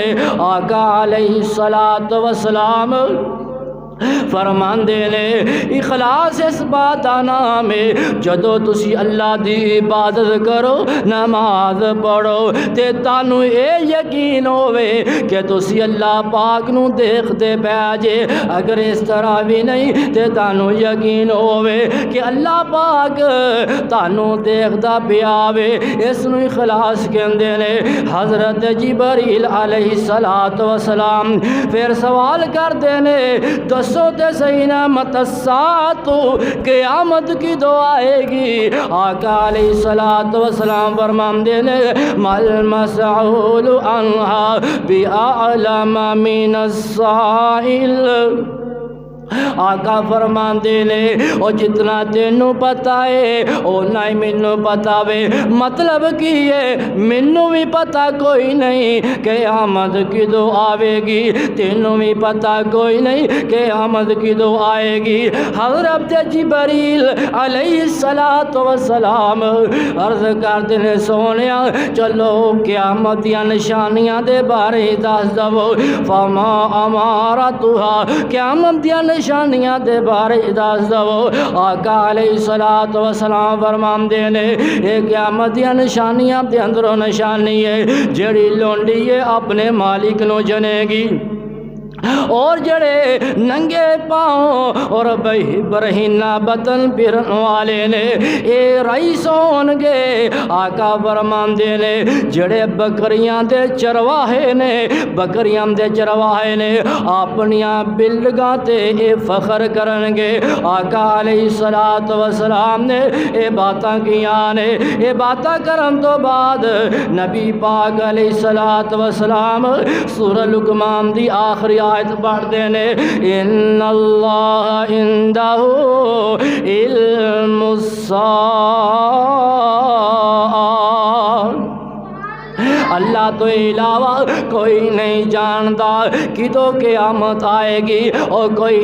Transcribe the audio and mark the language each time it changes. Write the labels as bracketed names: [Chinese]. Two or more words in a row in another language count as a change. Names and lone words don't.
[Punjabi] آقا [Arabic] علیہ الصلوۃ والسلام [Punjabi] فرماندے نے اخلاص اس بات دا نام ہے جدو تسی اللہ دی عبادت کرو، نماز پڑھو تے تانوں اے یقین ہوئے کہ تسی اللہ پاک نو دیکھتے پے جے، اگر اس طرح بھی نہیں تے تانوں یقین ہوئے کہ اللہ پاک تانوں دیکھدا پیا وے، اس نو اخلاص کہندے نے۔ حضرت جبریل [Arabic] علیہ الصلوۃ والسلام [Punjabi] پھر سوال کردے نے دسو تے سینا متساتو قیامت کی دعا آئے گی؟ آقا [Arabic] علیہ الصلوۃ والسلام [Punjabi] فرماندے نے [Arabic] مل مسعول عنہا بأعلم من السائل، [Punjabi] آقا فرماندے نے او جتنا تینوں پتہ ہے او نہیں مینوں پتہ وے، مطلب کی ہے مینوں بھی پتہ کوئی نہیں قیامت کدو آئے گی، تینوں بھی پتہ کوئی نہیں قیامت کدو آئے گی۔ حضرت جبریل [Arabic] علیہ الصلوۃ والسلام [Punjabi] عرض کردے نے سونیا چلو قیامت دیاں نشانیاں دے بارے دس دو، [Arabic] فما امارتها [Punjabi] قیامت دیاں نشانیاں دے بارے دس دو۔ آقا [Arabic] علیہ الصلوۃ والسلام [Punjabi] فرماندے نے اے قیامت دیاں نشانیاں دے اندروں نشانی ہے جڑی لونڈی ہے اپنے مالک نو جنے گی، اور جڑے ننگے پاؤں اور برہنہ بدن پھرن والے نے اے رئیس ہون گے۔ آقا فرماندے نے جڑے بکریاں دے چرواہے نے، بکریاں دے چرواہے نے اپنیاں بلگاں تے اے فخر کرن گے۔ آقا [Arabic] علیہ الصلوۃ والسلام [Punjabi] نے اے باتاں کیاں نے، اے باتاں کرن تو بعد نبی پاک [Arabic] علیہ الصلوۃ والسلام [Punjabi] سورہ لقمان دی آخری آیت پڑھتے نے [Arabic] ان اللہ عندہ علم الساعہ، [Punjabi] اللہ اللہ تو علاوہ کوئی نہیں جاندا کدوں قیامت آئے گی، اور کوئی